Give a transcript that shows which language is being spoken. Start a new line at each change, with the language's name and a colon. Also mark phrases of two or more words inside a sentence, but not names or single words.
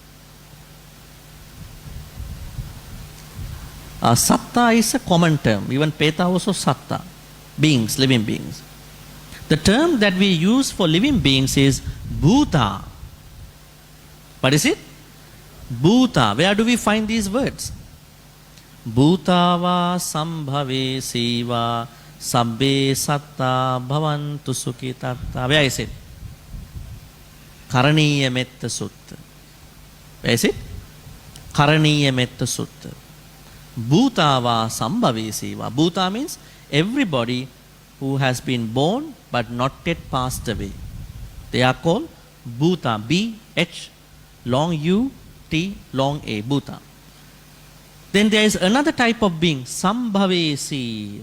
English: Satta is a common term. Even Peta also Satta. Beings, living beings. The term that we use for living beings is Bhuta. What is it? Bhuta. Where do we find these words?
Pali: Bhutava sambhave siva sabbe satta bhavantu sukhitatta.
English: Where is it? Karaniya Metta Sutta. Where is it? Karaniya Metta Sutta.
Pali: Bhutava sambhave siva.
English: Bhuta means everybody who has been born but not yet passed away. They are called Bhuta. B-H, long U, T, long A. Bhuta. Then there is another type of being, Sambhavesi.